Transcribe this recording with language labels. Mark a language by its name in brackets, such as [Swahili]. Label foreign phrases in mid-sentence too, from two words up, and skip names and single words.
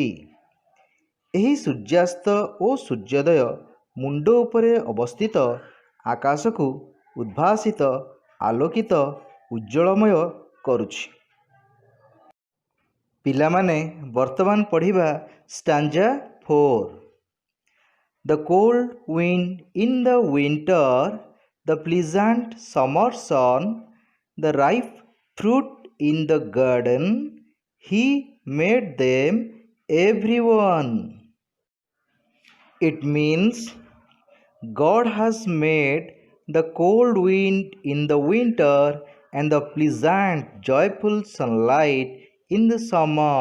[Odia] ଏହି ସୂର୍ଯ୍ୟାସ୍ତ ଓ ସୂର୍ଯ୍ୟୋଦୟ ମୁଣ୍ଡ ଉପରେ ଅବସ୍ଥିତ ଆକାଶକୁ ଉଦ୍ଭାସିତ ଆଲୋକିତ ଉଜ୍ଜଳମୟ କରୁଛି। ପିଲାମାନେ ବର୍ତ୍ତମାନ ପଢ଼ିବା ଷ୍ଟାଞ୍ଜା 4. [English] The cold wind in the winter, the pleasant summer sun, the ripe fruit in the garden, he made them everyone. It means God has made the cold wind in the winter and the pleasant joyful sunlight in the summer.